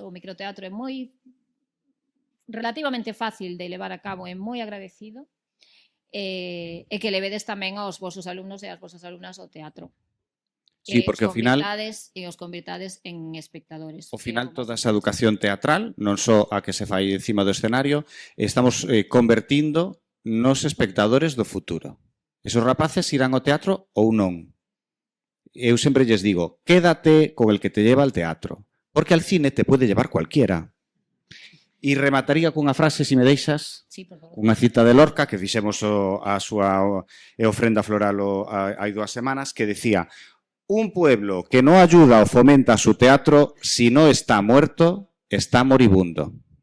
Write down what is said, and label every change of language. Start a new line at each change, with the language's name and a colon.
Galician: O microteatro é relativamente fácil de levar a cabo, é moi agradecido, e que levedes tamén aos vosos alumnos e ás vosas alumnas ao teatro. Sí, porque ao final os convirtades en espectadores. Ao final toda esa educación teatral, non só a que se fai encima do escenario, estamos convertindo nos espectadores do futuro. Esos rapaces irán ao teatro ou non. Eu sempre lles digo,
Spanish: quédate con el que te lleva al teatro, porque al cine te puede llevar cualquiera.
Galician: E remataría cunha frase, se me deixas, unha cita de Lorca, que fixemos a súa ofrenda floral hai 2 semanas, que decía:
Spanish: un pueblo que no ayuda o fomenta su teatro, si no está muerto, está moribundo.